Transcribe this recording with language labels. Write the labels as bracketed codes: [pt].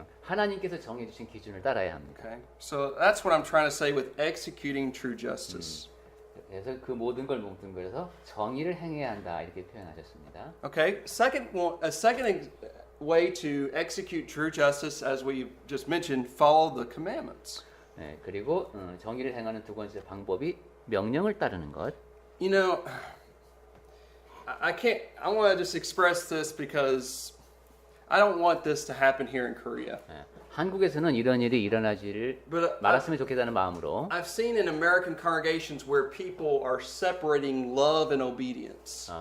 [ko] 하나님께서 정해주신 기준을 따라야 합니다. [en] Okay, so that's what I'm trying to say with executing true justice. [ko] 그래서 그 모든 걸 뭉뚱그려서 정의를 행해야 한다 이렇게 표현하셨습니다. [en] Okay, a second way to execute true justice, as we just mentioned, follow the commandments. [ko] 네, 그리고 정의를 행하는 두 번째 방법이 명령을 따르는 것. [en] You know, I want to just express this because I don't want this to happen here in Korea. [ko] 네, 한국에서는 이런 일이 일어나지를 [en] But [ko] 말았으면 좋겠다는 마음으로 [en] I've seen in American congregations where people are separating love and obedience.